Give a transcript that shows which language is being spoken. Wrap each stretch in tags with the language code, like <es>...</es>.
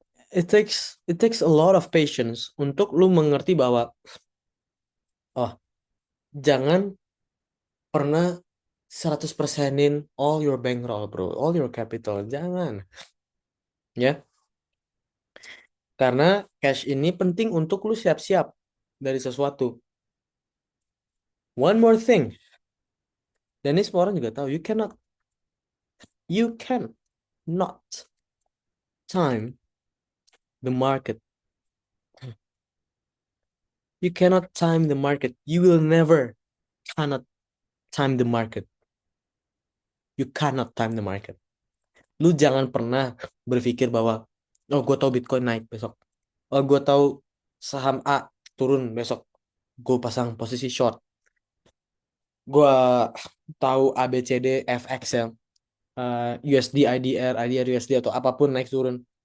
<en>It takes a lot of patience</en> <id>untuk lu mengerti bahwa oh, jangan pernah 100%-in</id> <en>all your bankroll, bro. All your capital.</en> <id>Jangan. Ya. Karena cash ini penting untuk lu siap-siap dari sesuatu.</id> <en>One more thing.</en> <id>Dan ini semua orang juga tahu.</id> <en>You can not time the market. You cannot time the market. You will never cannot time the market. You cannot time the market.</en> <id>Lu jangan pernah berpikir bahwa oh gue tahu Bitcoin naik besok. Oh gue tahu saham A turun besok. Gue pasang posisi short. Gue tahu ABCD FX ya. USD IDR IDR USD atau apapun naik turun.</id>